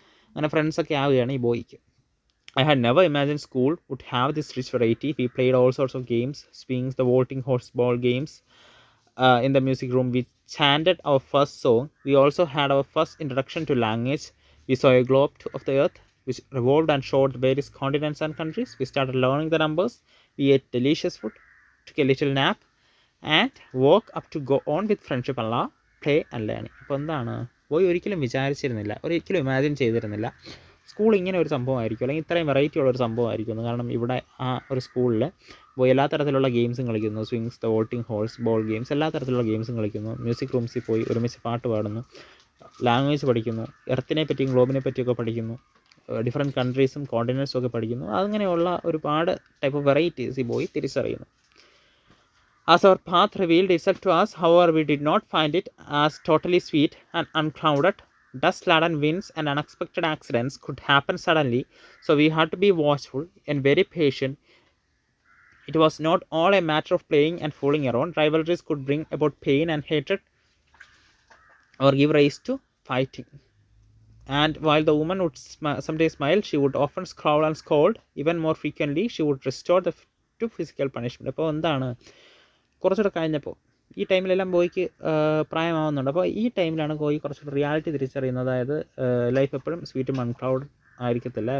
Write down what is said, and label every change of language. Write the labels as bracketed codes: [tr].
[ml] അങ്ങനെ ഫ്രണ്ട്സൊക്കെ ആവുകയാണ് ഈ ബോയ്ക്ക്. [en] I had never imagined school would have this rich variety. We played all sorts of games, swings, the vaulting horseball games. In the music room, we chanted our first song. We also had our first introduction to language. We saw a globe of the earth which revolved and showed various continents and countries. We started learning the numbers. We ate delicious food, took a little nap, and woke up to go on with friendship and love, play and learning. [ml] അപ്പോൾ എന്താണ്, പോയി ഒരിക്കലും വിചാരിച്ചിരുന്നില്ല, ഒരിക്കലും imagine ചെയ്തിരുന്നില്ല school ഇങ്ങനെ ഒരു സംഭവമായിരിക്കും, അല്ലെങ്കിൽ ഇത്രയും വെറൈറ്റി ഉള്ളൊരു സംഭവമായിരിക്കും. കാരണം ഇവിടെ ആ ഒരു സ്കൂളിൽ പോയി എല്ലാ തരത്തിലുള്ള ഗെയിംസും കളിക്കുന്നു, swings, the voting horse ball games, എല്ലാ തരത്തിലുള്ള ഗെയിംസും കളിക്കുന്നു. മ്യൂസിക് റൂംസിൽ പോയി ഒരുമിച്ച് പാട്ട് പാടുന്നു, ലാംഗ്വേജ് പഠിക്കുന്നു, എർത്തിനെ പറ്റിയും ഗ്ലോബിനെ പറ്റിയൊക്കെ പഠിക്കുന്നു, ഡിഫറെൻറ്റ് കൺട്രീസും കോണ്ടിനെൻറ്റ്സും ഒക്കെ പഠിക്കുന്നു. അങ്ങനെയുള്ള ഒരുപാട് ടൈപ്പ് ഓഫ് വെറൈറ്റീസ് ഈ ബോയ് തിരിച്ചറിയുന്നു. [en] As our path revealed itself to us, however, we did not find it as totally sweet and unclouded. Dust-laden winds and unexpected accidents could happen suddenly, so we had to be watchful and very patient. It was not all a matter of playing and fooling around. Rivalries could bring about pain and hatred or give rise to fighting. And while the woman would someday smile, she would often scowl and scold. Even more frequently, she would resort to physical punishment. [ml] അപ്പോൾ എന്താണ്, കുറച്ചുകൂടെ കഴിഞ്ഞപ്പോൾ ഈ ടൈമിലെല്ലാം ബോയ്ക്ക് പ്രായമാവുന്നുണ്ട്. അപ്പോൾ ഈ ടൈമിലാണ് boy കുറച്ചുകൂടെ reality തിരിച്ചറിയുന്നത്. അതായത് ലൈഫ് എപ്പോഴും സ്വീറ്റും അൺക്ലൗഡ് ആയിരിക്കത്തില്ല.